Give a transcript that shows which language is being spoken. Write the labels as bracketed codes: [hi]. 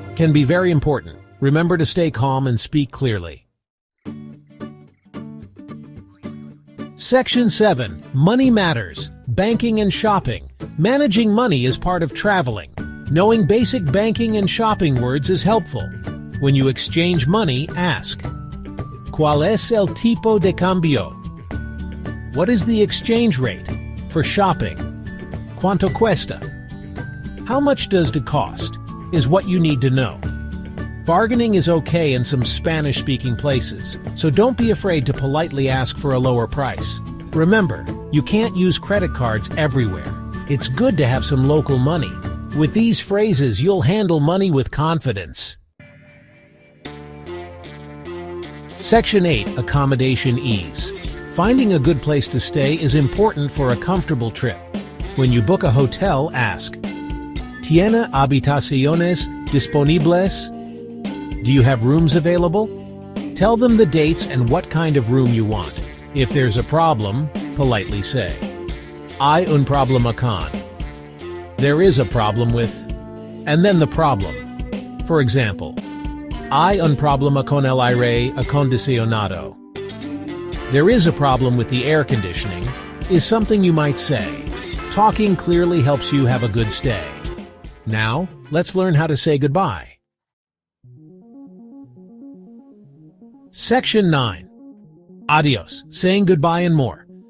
[en] Can be very important. Remember to stay calm and speak clearly. Section 7. Money matters. Banking and shopping. Managing money is part of traveling. Knowing basic banking and shopping words is helpful. When you exchange money, ask, [es] ¿Cuál es el tipo de cambio? [en] What is the exchange rate? For shopping, [es] ¿Cuánto cuesta? [en] How much does it cost? Is what you need to know. Bargaining is okay in some Spanish-speaking places, so don't be afraid to politely ask for a lower price. Remember, you can't use credit cards everywhere. It's good to have some local money. With these phrases, you'll handle money with confidence. Section 8. Accommodation Ease. Finding a good place to stay is important for a comfortable trip. When you book a hotel, ask, [es] ¿Tiene habitaciones disponibles? [en] Do you have rooms available? Tell them the dates and what kind of room you want. If there's a problem, politely say, [es] Hay un problema con. [en] There is a problem with, and then the problem. For example, [es] Hay un problema con el aire acondicionado. [en] There is a problem with the air conditioning, is something you might say. Talking clearly helps you have a good stay. Now, let's learn how to say goodbye. Section 9. Adios, saying goodbye and more.